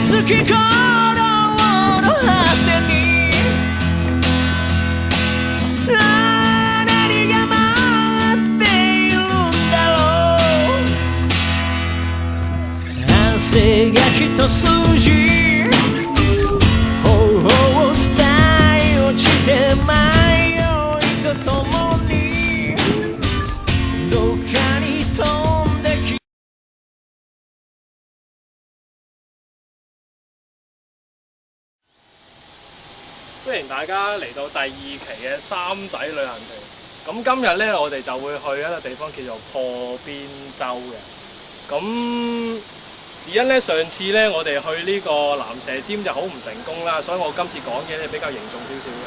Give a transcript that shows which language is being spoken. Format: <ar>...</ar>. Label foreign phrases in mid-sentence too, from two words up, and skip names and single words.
<ja>き心の果てに何が待っているんだろう汗が一筋頬を伝え落ちて迷いとともにどっかに飛んでき</ja> <yue>歡迎大家嚟到第2期嘅三仔旅行團。咁今日呢，我哋就會去一個地方叫做破邊洲嘅。咁只因呢，上次呢，我哋去呢個蚺蛇尖就好唔成功啦，所以我今次講嘢呢比較凝重少少嘅。</yue>